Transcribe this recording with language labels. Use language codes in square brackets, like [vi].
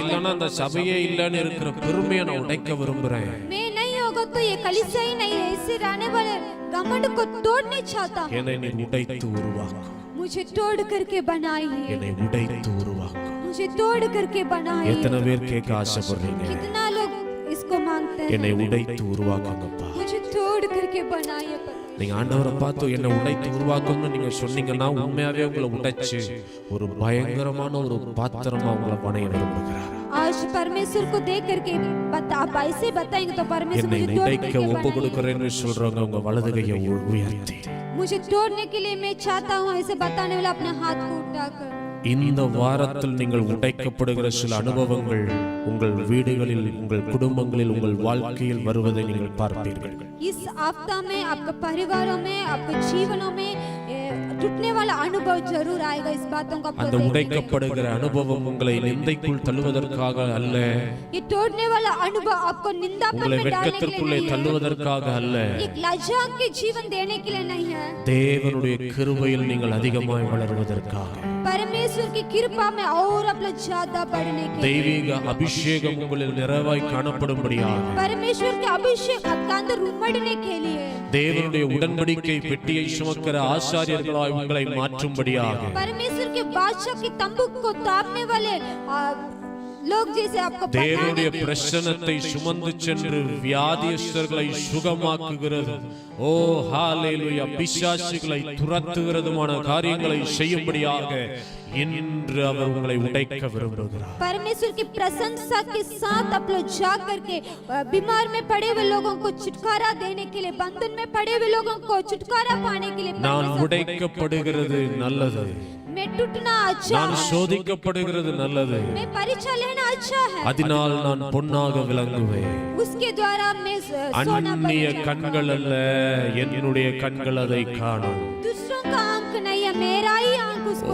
[ta] இல்லனா அந்த சபையே இல்லன்னு இருக்கிற பெருமையை நான் உடைக்க விரும்புறேன். [hi] मैं नहीं होगा तो ये कलीसिया ही नहीं है, इससे रहने वाले घमंड को तोड़ने चाहता हूँ। [ta] என்னை நீ உடைத்து உருவாக்கு. [hi] मुझे तोड़ करके बनाई है। [ta] என்னை உடைத்து உருவாக்கு. [hi] मुझे तोड़ करके बनाई है। [ta] எத்தனை பேர் கேட்க ஆசைப்படுறீங்க? [hi] कितना लोग इसको मांगते हैं? [ta] என்னை உடைத்து உருவாக்குங்கப்பா. [hi] मुझे तोड़ करके बनाई है। [ta] நீங்க ஆண்டவரை பார்த்து என்னை உடைத்து உருவாக்கணும்னு நீங்க சொன்னீங்கன்னா உண்மையாவே உங்களை உடைச்சு ஒரு பயங்கரமான ஒரு பாத்திரமா உங்களை பணைய விரும்புகிறார். [hi] आज परमेश्वर को देख करके आप ऐसे बताएंगे तो परमेश्वर [ta] என்னை [hi] मुझे तोड़ [ta] உடைக்க [hi] करके [ta] ஒப்பு [hi] बनाएगा। [ta] கொடுக்கிறேன்னு சொல்றவங்க உங்க வலது கையை உயர்த்தி [hi] मुझे तोड़ने के लिए मैं चाहता हूँ ऐसे बताने वाला अपने हाथ को उठाकर। [ta] இந்த வாரத்தில் நீங்கள் உடைக்கப்படுகிற சில அனுபவங்கள் உங்கள் வீடுகளில், உங்கள் குடும்பங்களில், உங்கள் வாழ்க்கையில் வருவதை நீங்கள் பார்ப்பீர்கள். [hi] इस हफ्ता में आपके परिवारों में, आपके जीवनों में टूटने वाला अनुभव जरूर आएगा। इस बातों का [ta] அந்த உடைக்கப்படுகிற அனுபவம் உங்களை நிந்தைக்குள் தள்ளுவதற்காக அல்ல, [hi] ये तोड़ने वाला अनुभव आपको निंदा पर [ta] உங்களை [hi] में डालने के [ta] வெட்கத்திற்குள்ளே [hi] लिए नहीं है, [ta] தள்ளுவதற்காக அல்ல, [hi] एक लज्जा के जीवन देने के लिए नहीं है, [ta] தேவனுடைய கிருபையில் நீங்கள் அதிகமாய் வளருவதற்காக, [hi] परमेश्वर की कृपा में और अपना ज्यादा बढ़ने के लिए, [ta] தெய்வீக அபிஷேகம் உங்களில் நிறைவாய் காணப்படும்படியாக, [hi] परमेश्वर के अभिषेक आपके अंदर उमड़ने के लिए, [ta] தேவனுடைய உடன்படிக்கை பெட்டியை சுமக்கிற ஆசாரியர்களாய் உங்களை மாற்றும்படியாக, [hi] परमेश्वर के बादशाह के तंबू को तापने वाले लोग जैसे आपको [ta] தேவனுடைய பிரசன்னத்தை சுமந்து சென்று வியாதியஸ்தர்களை சுகமாக்குகிறது, ஓ ஹalleluya, பிசாசுகளை துரத்துகிறதுமான காரியங்களை செய்யும்படியாக இன்று அவர் உங்களை உடைக்க விரும்புகிறார். [hi] परमेश्वर की प्रशंसा के साथ आप लोग जा करके बीमार में पड़े हुए लोगों को छुटकारा देने के लिए, बंधन में पड़े हुए लोगों को छुटकारा पाने के लिए, [ta] நான் உடைக்கப்படுகிறது நல்லது, [hi] मैं टूटना अच्छा [ta] நான் [hi] है, [ta] சோதிக்கப்படுகிறது நல்லது, [hi] मैं परीक्षा लेना अच्छा है, [ta] அதனால் நான் பொன்னாக விளங்குவேன். [hi] उसके द्वारा मैं सोना [ta] அந்நிய [hi] बन [ta] கண்கள் அல்ல, என்னுடைய கண்கள் அதை காணும். [hi] दूसरों का आंख नहीं है, मेरा ही आंख उसको